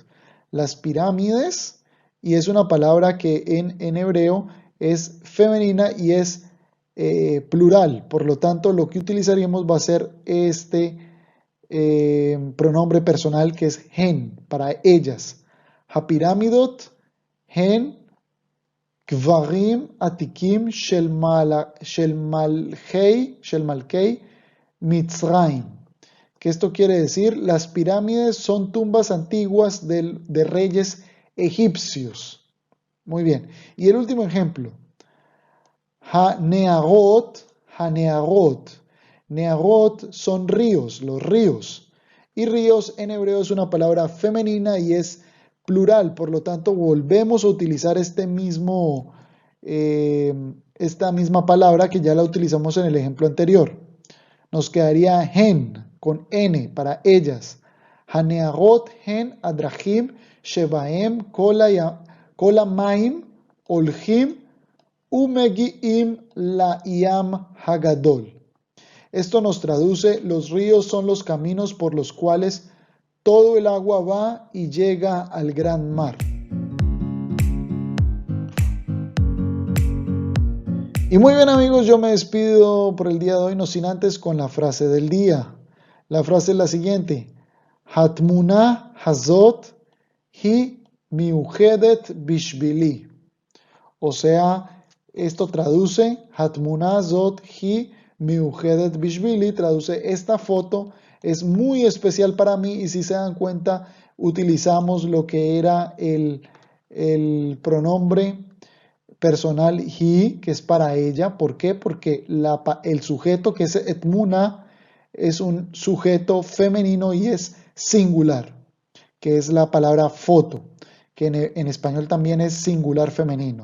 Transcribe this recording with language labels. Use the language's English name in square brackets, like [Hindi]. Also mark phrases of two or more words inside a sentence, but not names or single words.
[Spanish] Las pirámides, y es una palabra que en hebreo es femenina y es plural. Por lo tanto, lo que utilizaríamos va a ser este pronombre personal que es hen, para ellas. [Hebrew] הפירמידות הן קברים עתיקים של מלכי, Mitzrayim. [Spanish] ¿Qué esto quiere decir? Las pirámides son tumbas antiguas de reyes egipcios. Muy bien. Y el último ejemplo. [Hebrew] הנהרות, הנהרות. [Spanish] Nearot son ríos, los ríos. Y ríos en hebreo es una palabra femenina y es plural. Por lo tanto, volvemos a utilizar esta misma palabra que ya la utilizamos en el ejemplo anterior. Nos quedaría hen, con n, para ellas. [Hebrew] הנהרות הן דרכים שבהם כל המים הולכים ומגיעים לים הגדול. [Spanish] Esto nos traduce: los ríos son los caminos por los cuales todo el agua va y llega al gran mar. Y muy bien, amigos, yo me despido por el día de hoy, no sin antes con la frase del día. La frase es la siguiente: [Hebrew] התמונה הזאת היא מיוחדת בשבילי. [Spanish] O sea, esto traduce, [Hebrew] התמונה הזאת היא מיוחדת בשבילי, [Spanish] traduce: esta foto es muy especial para mí. Y si se dan cuenta, utilizamos lo que era el pronombre personal hi, que es para ella. ¿Por qué? Porque el sujeto, que es etmuna, es un sujeto femenino y es singular, que es la palabra foto, que en español también es singular femenino.